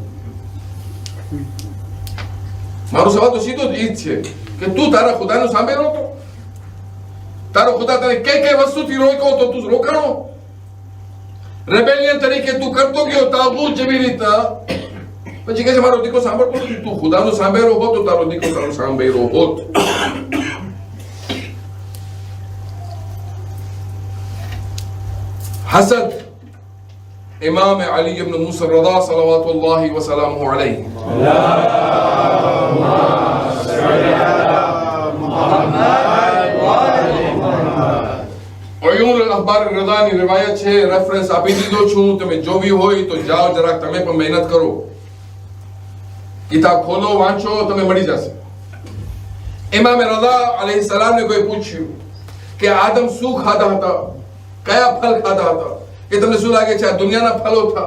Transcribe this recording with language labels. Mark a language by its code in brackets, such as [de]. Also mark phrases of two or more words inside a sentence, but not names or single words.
[gu] મારો સવાલ તો સીધો જ ઈ જ છે કે તું તારા ખુદાનું સાંભળ્યો હતો? તારો ખુદા તને કઈ વસ્તુથી રોક્યો તો તું રોકાણો? રેબેલિયન તરીકે તું કરતો ગયો તાબૂત જેવી રીતના. પછી કહે છે મારો દીકરો સાંભળતો નથી. તું ખુદાનું સાંભળ્યો હોત તો તારો દીકરો તારો સાંભળ્યો હોત. हसद इमाम अली इब्न मूसा रज़ा [ar] صلى الله وسلامه عليه [gu] उयून अखबार रज़ानी रिवायत છે, રેફરન્સ આપી દીધો છું. તમે જોવી હોય તો જાઓ, જરાક તમે પણ મહેનત કરો, કિતાબ ખોલો, વાંચો, તમે મળી જશે. ઇમામ રઝા અલૈહિ સલામને કોઈ પૂછ્યું કે આદમ શું ખાતા હતા, કયા ફળ ખાતા હતા, કે તમને શું લાગે છે આ દુનિયાના ફળો હતા?